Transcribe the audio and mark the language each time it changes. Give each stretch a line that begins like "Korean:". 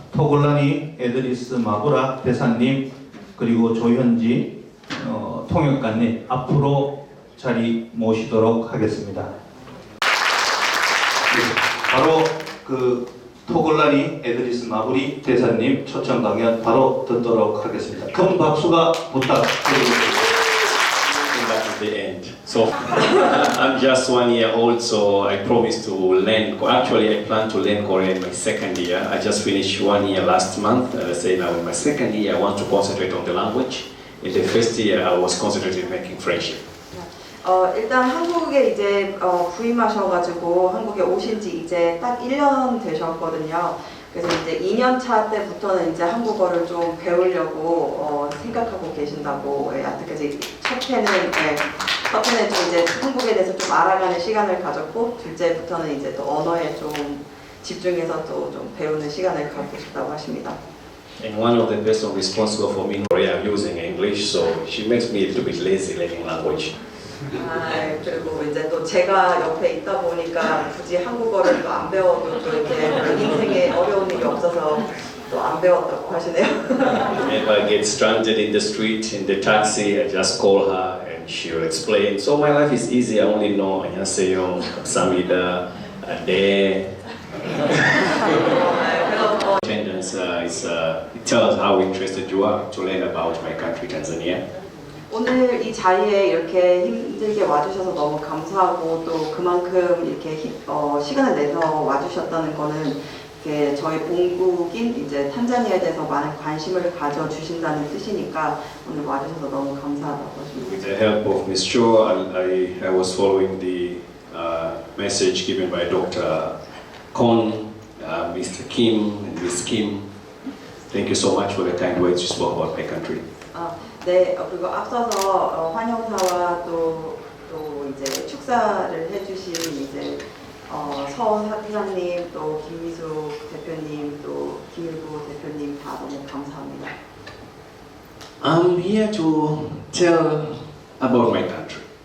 Korean: 토글라니 에드리스 마구라 대사님 그리고 조현지 통역관님 앞으로 자리 모시도록 하겠습니다. 네, 바로 그 토글라니 에드리스 마구리 대사님 초청 강연 바로 듣도록 하겠습니다. 큰 박수가 부탁드리겠습니다.
English: At the end. So I'm just 1 year old, so I promised to learn. Actually, I plan to learn Korean in my second year. I just finished 1 year last month, and I say now in my second year I want to concentrate on the language. In the first year I was concentrating making friendship.
Korean: 일단 한국에 이제 부임하셔가지고 한국에 오신 지 이제 딱 1년 되셨거든요. 그래서 이제 2년 차 때부터는 이제 한국어를 좀 배우려고 생각하고 계신다고. 그래서 첫 해는 좀 이제 한국에 대해서 좀 알아가는 시간을 가졌고, 둘째부터는 이제 또 언어에 좀 집중해서 또 좀 배우는 시간을 갖고 싶다고 하십니다.
English: And one of the person responsible for me in Korea using English, so she makes me a little bit lazy learning language.
Korean: 그리고 이제 또 제가 옆에 있다 보니까 굳이 한국어를 또 안 배워도 또 이렇게 인생에 어려운 일이 없어서 또 안 배웠다고 하시네요.
English: If I get stranded in the street, in the taxi, I just call her and she'll explain. So my life is easy. I only know
Korean: 안녕하세요, 감사합니다, 네. 그래서
English: questions. It tells how interested you are to learn about my country, Tanzania.
Korean: 오늘 이 자리에 이렇게 힘들게 와주셔서 너무 감사하고 또 그만큼 이렇게 시간을 내서 와주셨다는 거는 이렇게 저희 본국인 이제 탄자니아에 대해서 많은 관심을 가져주신다는 뜻이니까 오늘 와주셔서 너무 감사하다고 하십니다.
English: With the help of Ms. Cho, I was following the message given by Dr. Kon, Mr. Kim, and Ms. Kim. Thank you so much for the kind words you spoke about my country.
Korean: 네, 그리고 앞서서 환영사와 또 이제 축사를 해주신 이제 서 사장님, 또 김미숙 대표님, 또 김일구 대표님 다 너무 감사합니다.
English: I'm here to tell about my country.